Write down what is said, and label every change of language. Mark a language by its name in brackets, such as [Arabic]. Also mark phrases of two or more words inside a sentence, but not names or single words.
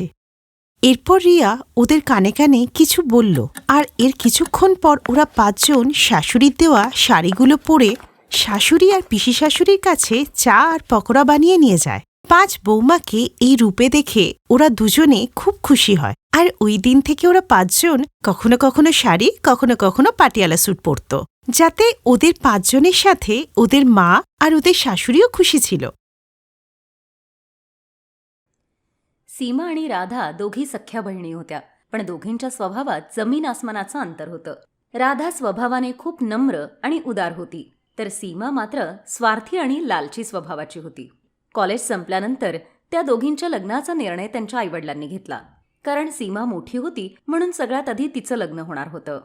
[Bangla] এরপর রিয়া ওদের কানে কানে কিছু বলল, আর এর কিছুক্ষণ পর ওরা 5 জন শাশুড়ির দেওয়া শাড়িগুলো পরে শাশুড়ি আর পিসি শাশুড়ির কাছে চা আর পকোড়া বানিয়ে নিয়ে যায়। 5 বৌমাকে এই রূপে দেখে ওরা দুজনে খুব খুশি হয়, আর ওই দিন থেকে ওরা 5 জন কখনো কখনো শাড়ি, কখনো কখনো পাটিয়ালা স্যুট পরত, যাতে ওদের 5 জনের সাথে ওদের মা আর ওদের শাশুড়িও খুশি ছিল। [Marathi] सीमा आणि राधा दोघी सख्या बहिणी होत्या, पण दोघींच्या स्वभावात जमीन आसमानाचं अंतर होतं. राधा स्वभावाने खूप नम्र आणि उदार होती, तर सीमा मात्र स्वार्थी आणि लालची स्वभावाची होती. कॉलेज संपल्यानंतर त्या दोघींच्या लग्नाचा निर्णय त्यांच्या आईवडिलांनी घेतला, कारण सीमा मोठी होती म्हणून सगळ्यात आधी तिचं लग्न होणार होतं.